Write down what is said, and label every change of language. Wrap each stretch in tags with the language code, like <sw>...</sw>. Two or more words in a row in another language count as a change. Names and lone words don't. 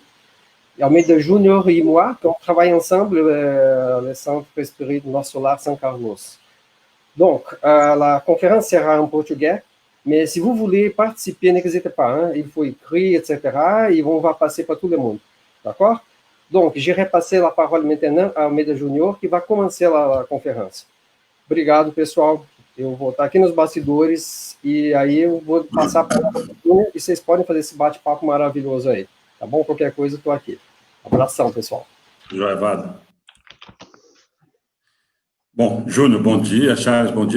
<fr>Et Almeida Júnior et moi, on travaille ensemble le Centre Espírita Nosso Lar São Carlos. Donc, la conférence sera en portugais, mais si vous voulez participer, n'hésitez pas, hein, il faut écrire, etc., et on va passer para tout le monde. D'accord? Donc, j'irai passer la parole maintenant à Almeida Júnior,</fr> <pt>que vai começar a conferência. Obrigado, pessoal. Eu vou estar aqui nos bastidores e aí eu vou passar para o Júnior e vocês podem fazer esse bate-papo maravilhoso aí. Tá bom? Qualquer coisa, eu estou aqui. Abração, pessoal. Joia, Vado. Bom, Júnior, bom dia. Charles, bom dia.</pt>